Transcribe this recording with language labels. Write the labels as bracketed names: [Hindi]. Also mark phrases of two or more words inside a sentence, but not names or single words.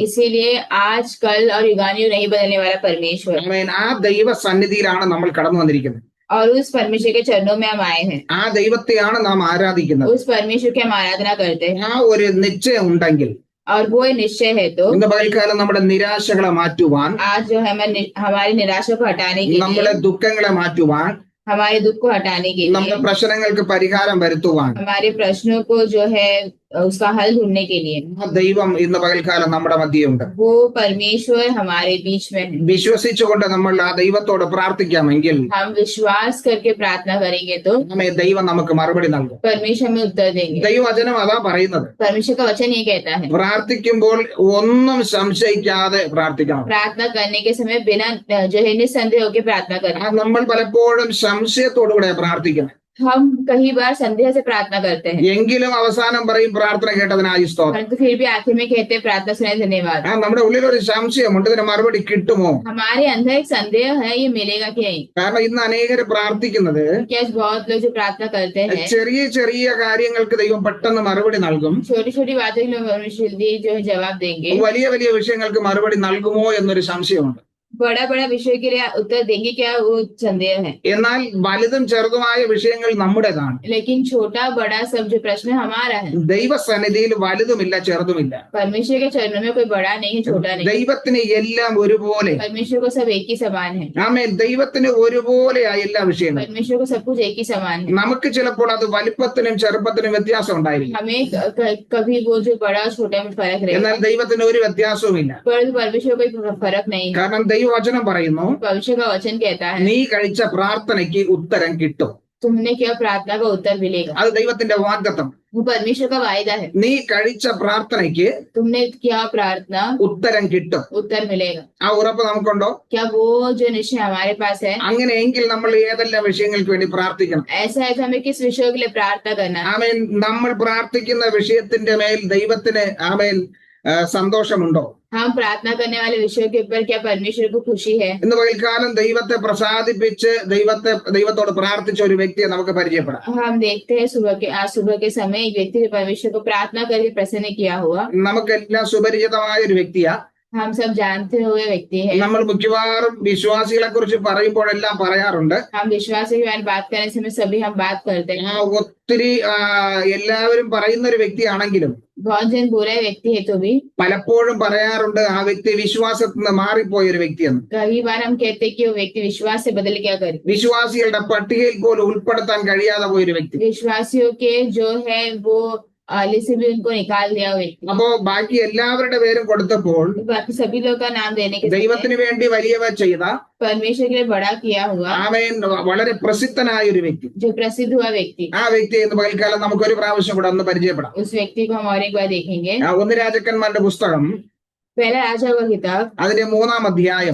[Hindi] इसीलिए आज कल और युगानुयुग नहीं बदलने वाला परमेश्वर। [Malayalam] ആമേൻ. ആ ദൈവ സന്നിധിയിലാണ് നമ്മൾ കടന്നു വന്നിരിക്കുന്നത്. [Hindi] और उस परमेश्वर के चरणों में हम आए हैं। [Malayalam] ആ ദൈവത്തെയാണ് നാം ആരാധിക്കുന്നത്. [Hindi] उस परमेश्वर की हम आराधना करते हैं। [Malayalam] ആ ഒരു നിശ്ചയം ഉണ്ടെങ്കിൽ [Hindi] और वो निश्चय है तो [Malayalam] ഇന്ന് പകൽക്കാലം നമ്മുടെ നിരാശകളെ മാറ്റുവാൻ, [Hindi] आज जो है हमारी निराशा को हटाने के [Malayalam] നമ്മുടെ [Hindi] लिए, [Malayalam] ദുഃഖങ്ങളെ മാറ്റുവാൻ, [Hindi] हमारे दुख को हटाने के [Malayalam] നമ്മുടെ [Hindi] लिए, [Malayalam] പ്രശ്നങ്ങൾക്ക് പരിഹാരം വരുത്തുവാൻ [Hindi] हमारे प्रश्नों को जो है उसका हल ढूंढने के लिए [Malayalam] ആ ദൈവം ഇന്ന് പകൽക്കാലം നമ്മുടെ മധ്യയുണ്ട്. [Hindi] वो परमेश्वर हमारे बीच में है। [Malayalam] വിശ്വസിച്ചുകൊണ്ട് നമ്മൾ ആ ദൈവത്തോട് പ്രാർത്ഥിക്കാമെങ്കിൽ [Hindi] हम विश्वास करके प्रार्थना करेंगे तो [Malayalam] നമ്മെ ദൈവം നമുക്ക് മറുപടി നൽകും. [Hindi] परमेश्वर हमें उत्तर देंगे। [Malayalam] ദൈവവചനം അതാ പറയുന്നത്. [Hindi] परमेश्वर का वचन ये कहता है [Malayalam] പ്രാർത്ഥിക്കുമ്പോൾ ഒന്നും സംശയിക്കാതെ പ്രാർത്ഥിക്കണം. [Hindi] प्रार्थना करने के समय बिना जो है निसंदेह होकर प्रार्थना करना। [Malayalam] നമ്മൾ പലപ്പോഴും സംശയത്തോടുകൂടെ പ്രാർത്ഥിക്കണം. [Hindi] हम कई बार संदेह से प्रार्थना करते हैं, [Malayalam] എങ്കിലും അവസാനം പറയും പ്രാർത്ഥന കേട്ടതിനായി സ്തോത്രം. [Hindi] परंतु फिर भी आखिर में कहते हैं प्रार्थना सुने धन्यवाद। [Malayalam] നമ്മുടെ ഉള്ളിൽ ഒരു സംശയമുണ്ട്, ഇതിന് മറുപടി കിട്ടുമോ? [Hindi] हमारे अंदर एक संदेह है, ये मिलेगा कि नहीं। [Malayalam] കാരണം ഇന്ന് അനേകർ പ്രാർത്ഥിക്കുന്നത് [Hindi] क्या बहुत लोग जो प्रार्थना करते हैं [Malayalam] ചെറിയ ചെറിയ കാര്യങ്ങൾക്ക് ദൈവം പെട്ടെന്ന് മറുപടി നൽകും, [Hindi] छोटी छोटी बातों के लिए परमेश्वर जो है जवाब देंगे, [Malayalam] വലിയ വലിയ വിഷയങ്ങൾക്ക് മറുപടി നൽകുമോ എന്നൊരു സംശയമുണ്ട്. [Hindi] बड़ा बड़ा विषय के लिए उत्तर देंगे, क्या वो संदेह है। [Malayalam] എന്നാൽ വലുതും ചെറുതുമായ വിഷയങ്ങൾ നമ്മുടേതാണ്. [Hindi] लेकिन छोटा बड़ा सब जो प्रश्न हमारा है। [Malayalam] ദൈവസന്നിധിയിൽ വലുതുമില്ല ചെറുതുമില്ല. [Hindi] परमेश्वर के चरणों में कोई बड़ा नहीं है, छोटा नहीं। [Malayalam] ദൈവത്തിന് എല്ലാം ഒരുപോലെ. [Hindi] परमेश्वर को सब एक ही समान है। [Malayalam] ആമേൻ. ദൈവത്തിന് ഒരുപോലെയാ എല്ലാ വിഷയങ്ങളും. [Hindi] परमेश्वर को सब कुछ एक ही समान है। [Malayalam] നമുക്ക് ചിലപ്പോൾ അത് വലിപ്പത്തിനും ചെറുപ്പത്തിനും വ്യത്യാസം ഉണ്ടായിരിക്കും, [Hindi] हमें कभी वो जो बड़ा और छोटा में फर्क [Malayalam] എന്നാൽ [Hindi] रहेगा, [Malayalam] ദൈവത്തിന് ഒരു വ്യത്യാസവുമില്ല. [Hindi] परंतु परमेश्वर को कोई फर्क नहीं है। [Malayalam] കാരണം ദൈവവചനം പറയുന്നു, [Hindi] परमेश्वर का वचन कहता है [Malayalam] നീ കഴിച്ച പ്രാർത്ഥനയ്ക്ക് ഉത്തരം കിട്ടും. [Hindi] तुमने क्या प्रार्थना का उत्तर मिलेगा। [Malayalam] അത് ദൈവത്തിന്റെ വാഗ്ദത്തം. [Hindi] वो परमेश्वर का वायदा है। [Malayalam] നീ കഴിച്ച പ്രാർത്ഥനയ്ക്ക് [Hindi] तुमने किया प्रार्थना, [Malayalam] ഉത്തരം കിട്ടും. [Hindi] उत्तर मिलेगा। [Malayalam] ആ ഉറപ്പ് നമുക്കുണ്ടോ? [Hindi] क्या वो जो निश्चय हमारे पास है? [Malayalam] അങ്ങനെയെങ്കിൽ നമ്മൾ ഏതെല്ലാം വിഷയങ്ങൾക്ക് വേണ്ടി പ്രാർത്ഥിക്കണം? [Hindi] ऐसा है तो हमें किस विषयों के लिए प्रार्थना करना है? [Malayalam] ആമേൻ. നമ്മൾ പ്രാർത്ഥിക്കുന്ന വിഷയത്തിന്റെ മേൽ ദൈവത്തിന് ആമേൻ സന്തോഷമുണ്ടോ? [Hindi] हम प्रार्थना करने वाले विषयों के ऊपर क्या परमेश्वर को खुशी है? [Malayalam] ഇന്ന് പകൽക്കാലം ദൈവത്തെ പ്രസാദിപ്പിച്ച് ദൈവത്തോട് പ്രാർത്ഥിച്ച ഒരു വ്യക്തിയെ നമുക്ക് പരിചയപ്പെടാം. [Hindi] हम देखते हैं आज सुबह के समय एक व्यक्ति ने परमेश्वर को प्रार्थना करके प्रसन्न किया हुआ। [Malayalam] നമുക്കെല്ലാം സുപരിചിതമായ ഒരു വ്യക്തിയാ. [Hindi] हम सब जानते हुए व्यक्ति है। [Malayalam] നമ്മൾ മിക്കവാറും വിശ്വാസികളെ കുറിച്ച് പറയുമ്പോഴെല്ലാം പറയാറുണ്ട്, [Hindi] हम विश्वास के बारे में बात करने समय सभी हम बात करते हैं। [Malayalam] ഒത്തിരി എല്ലാവരും പറയുന്ന ഒരു വ്യക്തിയാണെങ്കിലും [Hindi] बहुत जन बुरे व्यक्ति है तो भी [Malayalam] പലപ്പോഴും പറയാറുണ്ട് ആ വ്യക്തി വിശ്വാസത്തിൽ നിന്ന് മാറിപ്പോയ ഒരു വ്യക്തിയെന്ന്. [Hindi] कई बार हम कहते हैं कि वो व्यक्ति विश्वास से बदल क्या करे। [Malayalam] വിശ്വാസികളുടെ പട്ടികയിൽ പോലും ഉൾപ്പെടുത്താൻ കഴിയാതെ പോയൊരു വ്യക്തി. [Hindi] विश्वासियों के जो है वो लिस्ट से भी उनको निकाल दिया हुआ व्यक्ति। [Malayalam] അപ്പോ ബാക്കി എല്ലാവരുടെ പേരും കൊടുത്തപ്പോൾ [Hindi] बाकी सभी लोग का नाम देने के [Malayalam] ദൈവത്തിന് വേണ്ടി വലിയവ ചെയ്ത [Hindi] परमेश्वर के लिए बड़ा किया हुआ [Malayalam] ആമേൻ വളരെ പ്രസിദ്ധനായ ഒരു വ്യക്തി. [Hindi] जो प्रसिद्ध हुआ व्यक्ति, [Malayalam] ആ വ്യക്തിയെ ഇന്ന് പകൽക്കാലം നമുക്കൊരു പ്രാവശ്യം കൂടെ ഒന്ന് പരിചയപ്പെടാം. [Hindi] उस व्यक्ति को हम और एक बार देखेंगे। [Malayalam] ഒന്ന് രാജാക്കന്മാരുടെ പുസ്തകം [Hindi] पहला राजा का किताब, [Malayalam] അതിന്റെ 3-ാം അധ്യായം